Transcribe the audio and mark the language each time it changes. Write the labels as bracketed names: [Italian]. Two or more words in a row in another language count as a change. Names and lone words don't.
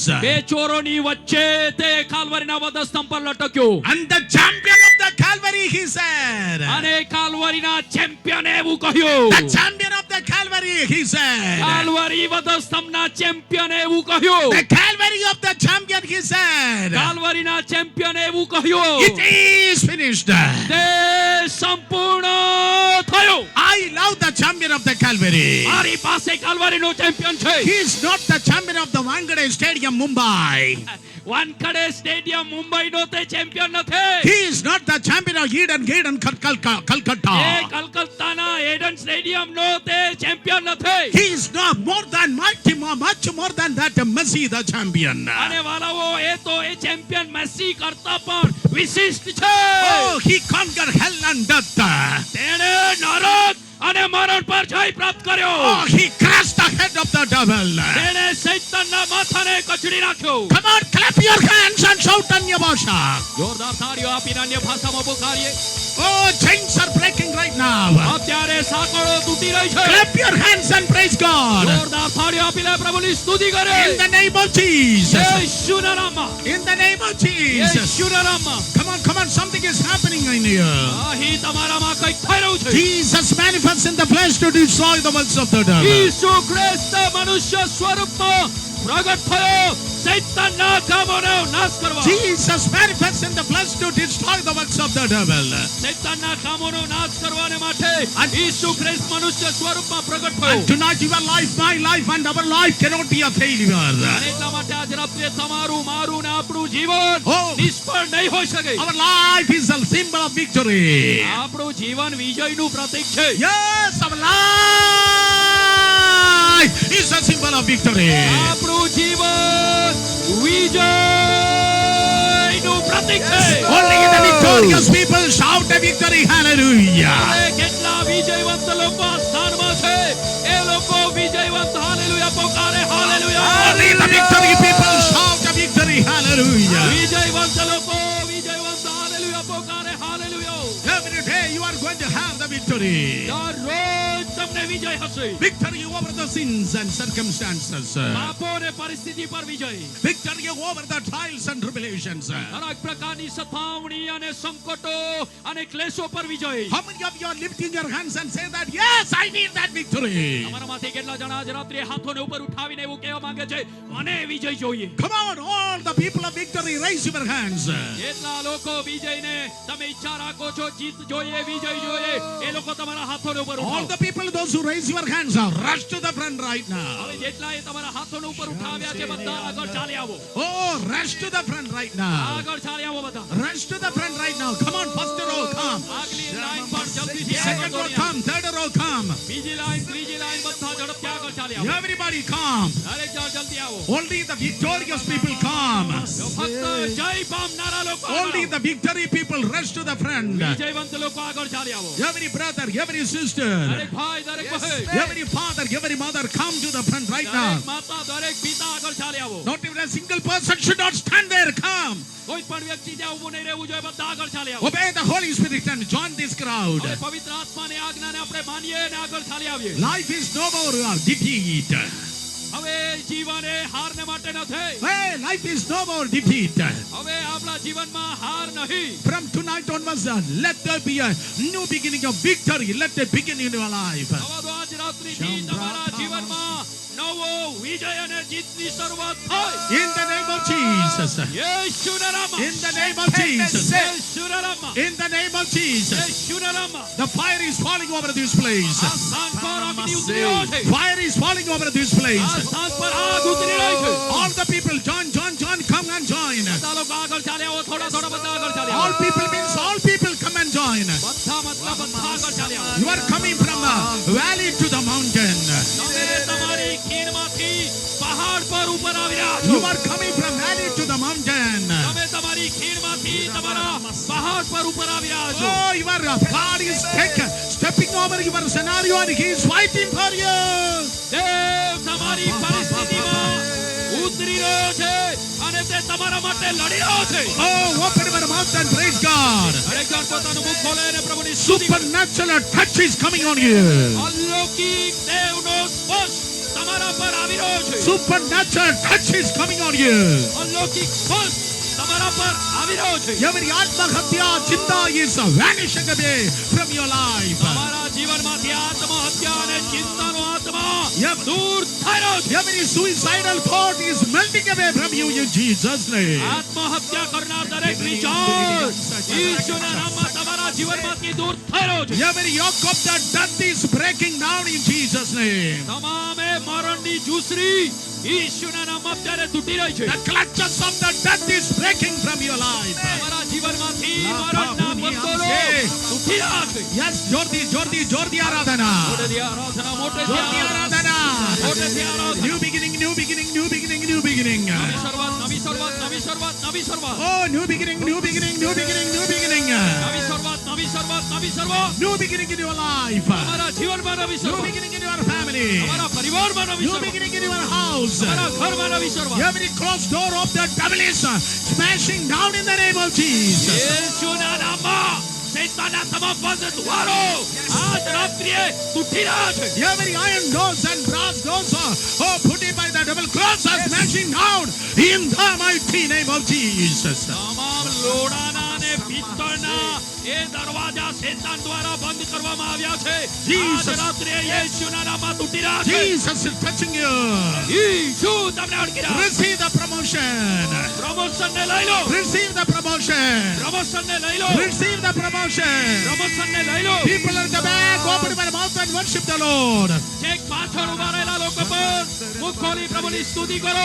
[Gujarati] બે ચોરોની વચ્ચે તે કાલ્વરીના વધસ્તંભ પર લટક્યો. [English] And the champion of the Calvary, he said. [Gujarati] અને કાલ્વરીના ચેમ્પિયને એવું કહ્યું. [English] The champion of the Calvary, he said. [Gujarati] કાલ્વરી વધસ્તંભના ચેમ્પિયને એવું કહ્યું. [English] The Calvary of the champion, he said. [Gujarati] કાલ્વરીના ચેમ્પિયને એવું કહ્યું. [English] It is finished. [Gujarati] તે સંપૂર્ણ થયું. [English] I love the champion of the Calvary. [Gujarati] મારી પાસે કાલ્વરીનો ચેમ્પિયન છે. [English] He is not the champion of the Wankhede Stadium, Mumbai. [Gujarati] વાનખડે સ્ટેડિયમ મુંબઈનો તે ચેમ્પિયન નથી. [English] He is not the champion of Eden Gate and [Gujarati] એ [English] Calcutta. [Gujarati] કલકત્તાના એડન સ્ટેડિયમનો તે ચેમ્પિયન નથી. [English] He is not more than mighty, much more than that Messi, the champion. [Gujarati] અને વાલાઓ એ તો એ ચેમ્પિયન મેસી કરતા પણ વિશિષ્ટ છે. [English] Oh, he conquered hell and death. [Gujarati] તેણે નરક અને મરણ પર જય પ્રાપ્ત કર્યો. [English] Oh, he crushed the head of the devil. [Gujarati] તેણે શૈતાનના માથાને કચડી નાખ્યો. [English] Come on, clap your hands and shout on your Bhasha. [Gujarati] જોરદાર તાળીઓ આપીને અન્ય ભાષામાં પુકારીએ. [English] Oh, chains are breaking right now. [Gujarati] અત્યારે સાંકળો તૂટી રહી છે. [English] Clap your hands and praise God. [Gujarati] જોરદાર તાળીઓ આપીને પ્રભુની સ્તુતિ કરે. [English] In the name of Jesus. [Gujarati] યેશુના નામમાં. [English] In the name of Jesus. [Gujarati] યેશુના નામમાં. [English] Come on, something is happening in here. [Gujarati] અહીં તમારામાં કંઈક થઈ રહ્યું છે. [English] Jesus manifests in the flesh to destroy the works of the devil. [Gujarati] ઈસુ ખ્રિસ્ત મનુષ્ય સ્વરૂપમાં પ્રગટ થયો શૈતાનના કામોનો નાશ કરવા. [English] Jesus manifests in the flesh to destroy the works of the devil. [Gujarati] શૈતાનના કામોનો નાશ કરવાને માટે ઈસુ ખ્રિસ્ત મનુષ્ય સ્વરૂપમાં પ્રગટ થયો. [English] And tonight your life, my life and our life cannot be a failure. [Gujarati] અને એટલા માટે આજ રાત્રે તમારું મારું ને આપણું જીવન Oh. નિષ્ફળ નહીં હોઈ શકે. [English] Our life is a symbol of victory. [Gujarati] આપણું જીવન વિજયનું પ્રતીક છે. [English] Yes, our life is a symbol of victory. [Gujarati] આપણું જીવન વિજયનું પ્રતીક છે. [English] Only the victorious people shout a victory. Hallelujah. [Gujarati] હવે કેટલા વિજયવંત લોકો આ સ્થાનમાં છે એ લોકો વિજયવંત હાલેલુયા પોકારે હાલેલુયા. [English] Only the victory people shout a victory. Hallelujah. [Gujarati] વિજયવંત લોકો વિજયવંત હાલેલુયા પોકારે હાલેલુયા. [English] Every day you are going to have the victory. [Gujarati] દરરોજ તમને વિજય હશે. [English] Victory over the sins and circumstances. [Gujarati] પાપો અને પરિસ્થિતિ પર વિજય. [English] Victory over the trials and tribulations. [Gujarati] દરેક પ્રકારની સતાવણી અને સંકટો અને ક્લેશો પર વિજય. [English] How many of you are lifting your hands and say that, yes, I need that victory? [Gujarati] તમારામાંથી કેટલા જણા આજ રાત્રે હાથોને ઉપર ઉઠાવીને એવું કહેવા માંગે છે મને વિજય જોઈએ. [English] Come on, all the people of victory, raise your hands. [Gujarati] એટલા લોકો વિજયને તમે ઈચ્છા રાખો છો જીત જોઈએ વિજય જોઈએ એ લોકો તમારા હાથોને ઉપર [English] All [Gujarati] ઉઠાવો. [English] the people, those who raise your hands, rush to the front right now. [Gujarati] હવે જેટલા એ તમારા હાથોને ઉપર ઉઠાવ્યા છે બધા આગળ ચાલી આવો. [English] Oh, rush to the front right now. [Gujarati] આગળ ચાલી આવો બધા. [English] Rush to the front right now. Come on, first row, come. [Gujarati] આગલી લાઈન પર જલ્દીથી આગળ [English] Second row, [Gujarati] દોડી આવો. [English] come. Third row, come. [Gujarati] બીજી લાઈન ત્રીજી લાઈન બધા ઝડપથી આગળ ચાલી આવો. [English] Everybody, come. [Gujarati] દરેક જણ જલ્દી આવો. [English] Only the victorious people come. [Gujarati] જો ફક્ત જય પામનારા લોકો આગળ [English] Only [Gujarati] આવો. [English] the victory people rush to the front. [Gujarati] વિજયવંત લોકો આગળ ચાલી આવો. [English] Every brother, every sister, [Gujarati] દરેક ભાઈ દરેક બહેન [English] every father, every mother, come to the front right now. [Gujarati] દરેક માતા દરેક પિતા આગળ ચાલી આવો. [English] Not even a single person should not stand there. Come. [Gujarati] કોઈ પણ વ્યક્તિ ત્યાં ઊભું નહીં રહેવું જોઈએ બધા આગળ ચાલી આવો. [English] Obey the Holy Spirit and join this crowd. [Gujarati] હવે પવિત્ર આત્માની આજ્ઞાને આપણે માનીએ અને આગળ ચાલી આવીએ. [English] Life is no more defeat. [Gujarati] હવે જીવન એ હારને માટે નથી. [English] Hey, life is no more defeat. [Gujarati] હવે આપણા જીવનમાં હાર નહીં. [English] From tonight onwards, let there be a new beginning of victory. Let it begin in your life. [Gujarati] આવા તો આજ રાત્રિથી તમારા જીવનમાં નવો વિજય અને જીતની શરૂઆત થાય. [English] In the name of Jesus. [Gujarati] યેશુના નામમાં. [English] In the name of Jesus. [Gujarati] યેશુના નામમાં. [English] In the name of Jesus. [Gujarati] યેશુના નામમાં. [English] The fire is falling over this place. [Gujarati] આ સ્થાન પર અગ્નિ ઉતરી રહ્યો છે. [English] Fire is falling over this [Gujarati] આ [English] place. [Gujarati] સ્થાન પર આગ ઉતરી રહી છે. [English] All the people, join, come and join. [Gujarati] બધા લોકો આગળ ચાલે આવો. થોડા થોડા બધા આગળ ચાલે આવો. [English] All people means all people come and join. [Gujarati] બધા મતલબ બધા આગળ ચાલે આવો. [English] You are coming from the valley to the mountain. [Gujarati] તમે તમારી ખીણમાંથી પહાડ પર ઉપર આવી રહ્યા છો. [English] You are coming from valley to the mountain. [Gujarati] તમે તમારી ખીણમાંથી તમારા પહાડ પર ઉપર આવી રહ્યા છો. [English] Oh, your God is stepping over your scenario and He is fighting for you. [Gujarati] દેવ તમારી પરિસ્થિતિમાં ઉતરી રહ્યો છે અને તે તમારા માટે લડી રહ્યો છે. [English] Oh, open your mouth and praise God. [Gujarati] દરેક જણ પોતાનું મુખ ખોલે અને પ્રભુની સ્તુતિ કરે. [English] Supernatural touch is coming on you. [Gujarati] અલૌકિક દેવનો સ્પર્શ તમારા પર આવી રહ્યો છે. [English] Supernatural touch is coming on you. [Gujarati] અલૌકિક સ્પર્શ તમારા પર આવી રહ્યો છે. [English] Every [Gujarati] આત્મહત્યા ચિંતા [English] is vanishing away from your life. [Gujarati] તમારા જીવનમાંથી આત્મહત્યા અને ચિંતાનો આત્મા Yep. દૂર થઈ રહ્યો છે. [English] Every suicidal thought is melting away from you in Jesus' name. [Gujarati] આત્મહત્યા કરનાર દરેક વિચાર ઈશ્વરના નામમાં તમારા જીવનમાંથી દૂર થઈ રહ્યો છે. [English] Every yoke of the death is breaking down in Jesus' name. [Gujarati] તમામે મરણની જૂસરી ઈશ્વરના નામમાં અત્યારે તૂટી રહી છે. [English] The clutches of the death is breaking from your life. [Gujarati] તમારા જીવનમાંથી મરણના બંધનો તૂટી રહ્યા છે. Yes, જોરદાર આરાધના. મોટેથી આરાધના, મોટેથી Jordi આરાધના, Aradhana. મોટેથી આરાધના. [English] New beginning, new beginning, new beginning, new beginning. [Gujarati] નવી શરૂઆત, નવી શરૂઆત, નવી શરૂઆત, નવી શરૂઆત. [English] Oh, new beginning, new beginning, new beginning, new beginning. [Gujarati] નવી શરૂઆત, નવી શરૂઆત, નવી શરૂઆત. [English] New beginning in your life. [Gujarati] તમારા જીવનમાં નવી [English] New [Gujarati] શરૂઆત. [English] beginning in your family. [Gujarati] તમારા પરિવારમાં નવી [English] New [Gujarati] શરૂઆત. [English] beginning in your house. [Gujarati] તમારા ઘરમાં નવી શરૂઆત. [English] Every closed door of the devil is smashing down in the name of Jesus. [Gujarati] યેશુના નામમાં શૈતાનના તમામ બંધ દ્વારો આજ રાત્રિએ તૂટી રહ્યા છે. [English] Every iron doors and brass doors put in by the devil close are smashing down in the mighty name of Jesus. [Gujarati] તમામ લોડાના અને પિત્તળના એ દરવાજા શૈતાન દ્વારા બંધ કરવામાં આવ્યા છે. [English] Jesus. [Gujarati] આજ રાત્રિએ યેશુના નામમાં તૂટી રહ્યા છે. [English] Jesus is touching you. [Gujarati] ઈશુ તમને અડકી રહ્યા છે. [English] Receive the promotion. [Gujarati] પ્રમોશનને લઈ લો. [English] Receive the promotion. [Gujarati] પ્રમોશનને લઈ લો. [English] Receive the promotion. [Gujarati] પ્રમોશનને લઈ લો. [English] People at the back, open your mouth and worship the Lord. [Gujarati] ચેક પાછળ ઉભા રહેલા લોકો પર મુખ ખોલી પ્રભુની સ્તુતિ કરો.